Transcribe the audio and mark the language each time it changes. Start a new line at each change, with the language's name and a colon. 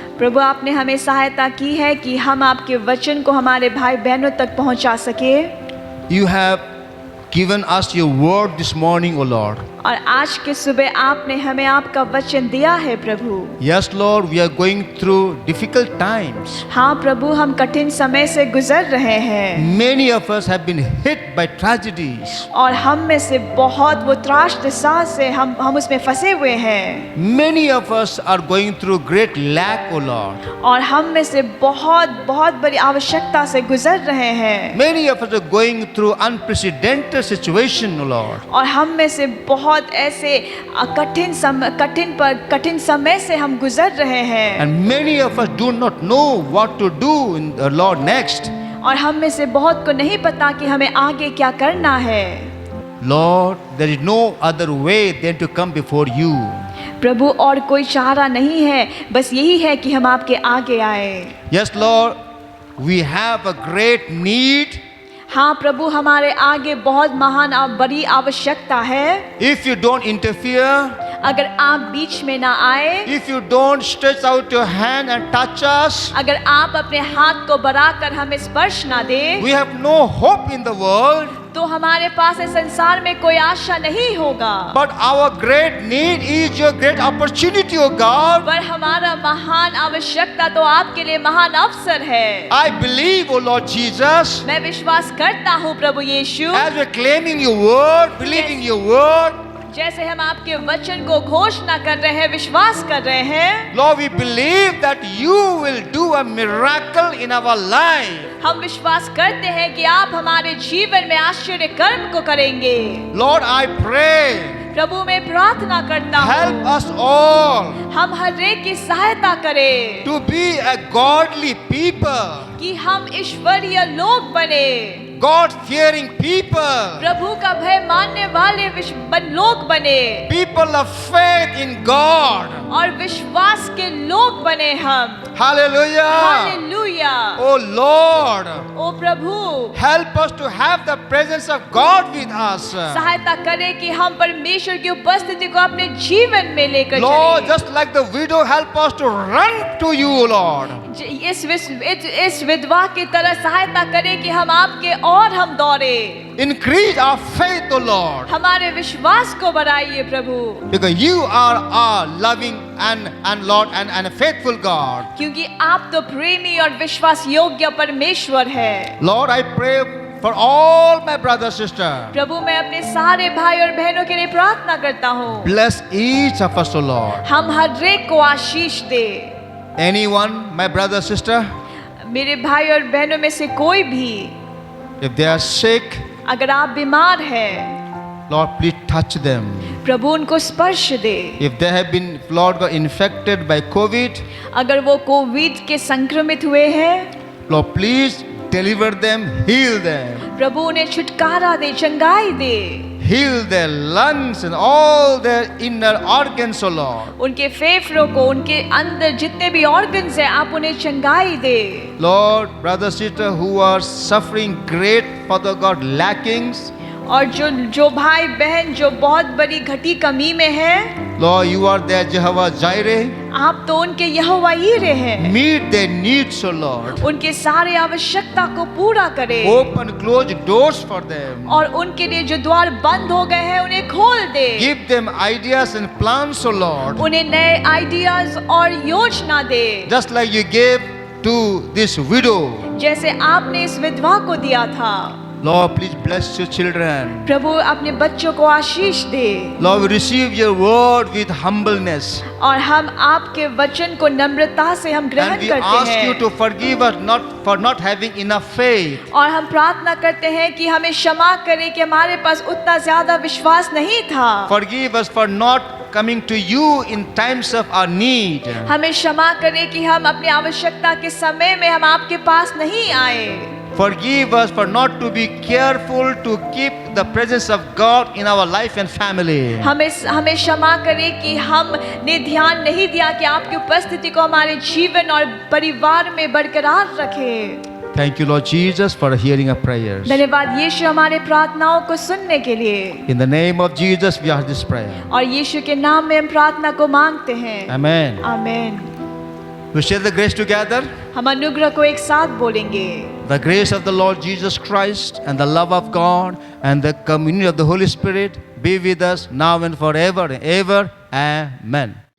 Hindi: प्रभु, आपने हमें सहायता की है कि हम आपके वचन को हमारे भाई बहनों तक पहुँचा सके।
English: You have given us your word this morning, O Lord.
Hindi: और आज के सुबह आपने हमें आपका वचन दिया है प्रभु।
English: Yes, Lord, we are going through difficult times.
Hindi: हाँ प्रभु, हम कठिन समय से गुजर रहे हैं
English: Many of us have been hit by tragedies.
Hindi: और हम में से बहुत वो त्रासदिसा से हम उसमें फंसे हुए हैं।
English: Many of us are going through great lack, O Lord.
Hindi: और हम में से बहुत बड़ी आवश्यकता से गुजर रहे हैं।
English: Many of us are going through unprecedented situation, O Lord.
Hindi: और हम में से बहुत ऐसे कठिन समय से हम गुजर रहे हैं।
English: And many of us do not know what to do in the Lord next.
Hindi: और हम में से बहुत को नहीं पता कि हमें आगे क्या करना है।
English: Lord, there is no other way than to come before you.
Hindi: प्रभु, और कोई चारा नहीं है, बस यही है कि हम आपके आगे आए।
English: Yes, Lord, we have a great need.
Hindi: हाँ प्रभु, हमारे आगे बहुत महान और बड़ी आवश्यकता है।
English: If you don't interfere,
Hindi: अगर आप बीच में ना आए,
English: if you don't stretch out your hand and touch us,
Hindi: अगर आप अपने हाथ को बढ़ाकर हमें स्पर्श ना दे,
English: we have no hope in the world.
Hindi: तो हमारे पास इस संसार में कोई आशा नहीं होगा।
English: But our great need is your great opportunity, O God.
Hindi: पर हमारा महान आवश्यकता तो आपके लिए महान अवसर है।
English: I believe, O Lord Jesus,
Hindi: मैं विश्वास करता हूँ प्रभु यीशु,
English: as we're claiming your word, believing your word,
Hindi: जैसे हम आपके वचन को घोषणा कर रहे हैं, विश्वास कर रहे हैं,
English: Lord, we believe that you will do a miracle in our life.
Hindi: हम विश्वास करते हैं कि आप हमारे जीवन में आश्चर्य कर्म को करेंगे।
English: Lord, I pray,
Hindi: प्रभु, मैं प्रार्थना करता
English: help
Hindi: हूँ,
English: us all
Hindi: हम हर एक की सहायता करें
English: to be a godly people,
Hindi: कि हम ईश्वरीय लोग बने,
English: God-fearing people,
Hindi: प्रभु का भय मानने वाले लोग बने,
English: people of faith in God.
Hindi: और विश्वास के लोग बने हम।
English: Hallelujah.
Hindi: Hallelujah.
English: Oh Lord,
Hindi: O Prabhu,
English: help us to have the presence of God with us.
Hindi: सहायता करें कि हम परमेश्वर की उपस्थिति को अपने जीवन में लेकर
English: Lord,
Hindi: चलें।
English: just like the widow, help us to run to you, Lord.
Hindi: इस विधवा की तरह सहायता करें कि हम आपके और हम दौड़े।
English: Increase our faith, O Lord,
Hindi: हमारे विश्वास को बढ़ाइए प्रभु,
English: because you are our loving and Lord and a faithful God.
Hindi: क्योंकि आप तो प्रेमी और विश्वास योग्य परमेश्वर है।
English: Lord, I pray for all my brothers, sisters.
Hindi: प्रभु, मैं अपने सारे भाई और बहनों के लिए प्रार्थना करता हूँ,
English: Bless each of us, O Lord.
Hindi: हम हर एक को आशीष दे।
English: Anyone, my brother, sister,
Hindi: मेरे भाई और बहनों में से कोई भी
English: if they are sick,
Hindi: अगर आप बीमार हैं,
English: Lord, please touch them.
Hindi: प्रभु उनको स्पर्श दे।
English: If they have been, Lord, got infected by COVID,
Hindi: अगर वो कोविड के संक्रमित हुए हैं,
English: Lord, please deliver them, heal them.
Hindi: प्रभु उन्हें छुटकारा दे, चंगाई दे।
English: Heal their lungs and all their inner organs, O Lord.
Hindi: उनके फेफड़ों को, उनके अंदर जितने भी ऑर्गन्स हैं, आप उन्हें चंगाई दे।
English: Lord, brother, sister, who are suffering great, Father God, lackings,
Hindi: और जो भाई बहन जो बहुत बड़ी घटी कमी में है,
English: Lord, you are their Jehovah Jireh.
Hindi: आप तो उनके यहोवा यीरे हैं।
English: Meet their needs, O Lord.
Hindi: उनके सारे आवश्यकता को पूरा करें,
English: Open closed doors for them.
Hindi: और उनके लिए जो द्वार बंद हो गए हैं उन्हें खोल दे।
English: Give them ideas and plans, O Lord.
Hindi: उन्हें नए आइडियाज और योजना दे,
English: Just like you gave to this widow.
Hindi: जैसे आपने इस विधवा को दिया था।
English: Lord, please bless your children.
Hindi: प्रभु अपने बच्चों को आशीष दे,
English: Lord, we receive your word with humbleness.
Hindi: और हम आपके वचन को नम्रता से हम ग्रहण
English: And we
Hindi: करते
English: ask you
Hindi: हैं,
English: to forgive us for not having enough faith.
Hindi: और हम प्रार्थना करते हैं कि हमें क्षमा करें कि हमारे पास उतना ज्यादा विश्वास नहीं था।
English: Forgive us for not coming to you in times of our need.
Hindi: हमें क्षमा करें कि हम अपनी आवश्यकता के समय में हम आपके पास नहीं आए।
English: Forgive us for not to be careful to keep the presence of God in our life and family.
Hindi: हमें क्षमा करें कि हमने ध्यान नहीं दिया कि आपकी उपस्थिति को हमारे जीवन और परिवार में बरकरार रखें।
English: Thank you, Lord Jesus, for hearing our prayers.
Hindi: धन्यवाद यीशु हमारे प्रार्थनाओं को सुनने के लिए,
English: In the name of Jesus, we ask this prayer.
Hindi: और यीशु के नाम में हम प्रार्थना को मांगते हैं।
English: Amen.
Hindi: आमीन।
English: We share the grace together.
Hindi: हम अनुग्रह को एक साथ बोलेंगे।
English: The grace of the Lord Jesus Christ and the love of God and the communion of the Holy Spirit be with us now and forever and ever. Amen.